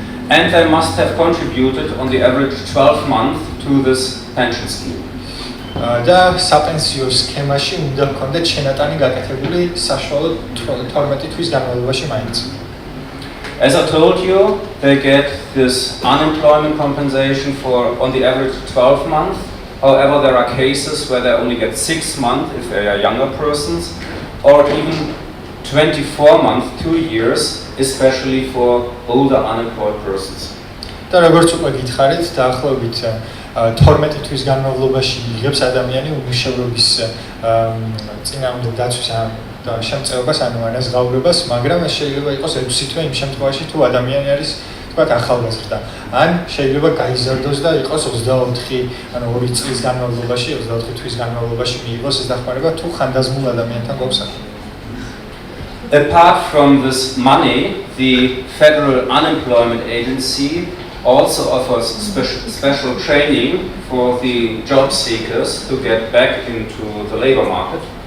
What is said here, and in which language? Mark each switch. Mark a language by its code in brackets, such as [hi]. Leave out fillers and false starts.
[en] And they must have contributed on the average 12 months to this pension scheme. [ka] და საპენსიო სქემაში უნდა ჰქონდეთ შენატანი გაკეთებული საშუალოდ 12 თვის განმავლობაში მაინც. [en] As I told you, they get this unemployment compensation for on the average 12 months. However, there are cases where they only get 6 months if they are younger persons, or even 24 months, 2 years, especially for older unemployed persons. [ka] და როგორც უკვე გითხარით, დაახლოებით 12 თვის განმავლობაში იღებს ადამიანი უმუშევრობის წინააღმდეგ დაცვის და შემწეობას, ანუ ანაზღაურებას, მაგრამ ეს შეიძლება იყოს 6 თვე იმ შემთხვევაში, თუ ადამიანი არის თქვათ ახალგაზრდა. ან შეიძლება გაიზარდოს და იყოს 24, ანუ 2 წლის განმავლობაში, 24 თვის განმავლობაში მიიღოს ეს დახმარება, თუ ხანდაზმულ ადამიანთან გვაქვს საქმე. [en] Apart from this money, the Federal Unemployment Agency also offers special training for the job seekers to get back into the labor market.